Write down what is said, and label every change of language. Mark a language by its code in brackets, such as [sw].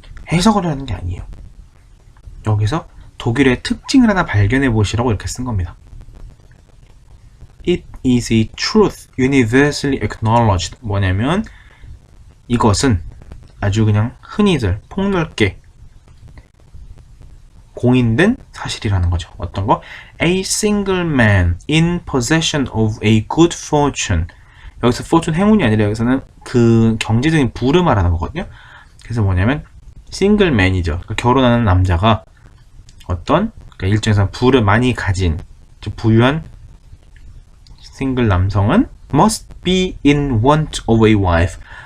[ko] 해석을 하는 게 아니에요. 여기서 독일의 특징을 하나 발견해 보시라고 이렇게 쓴 겁니다. [en] It is a truth universally acknowledged. [ko] 뭐냐면 이것은 아주 그냥 흔히들 폭넓게 공인된 사실이라는 거죠. 어떤 거? [en] A single man in possession of a good fortune. [ko] 여기서 fortune 행운이 아니라 여기서는 그 경제적인 부를 말하는 거거든요. 그래서 뭐냐면 싱글 맨이죠. 그러니까 결혼하는 남자가 어떤 그러니까 일종에서 부를 많이 가진 부유한 싱글 남성은 [en] must be in want of a wife.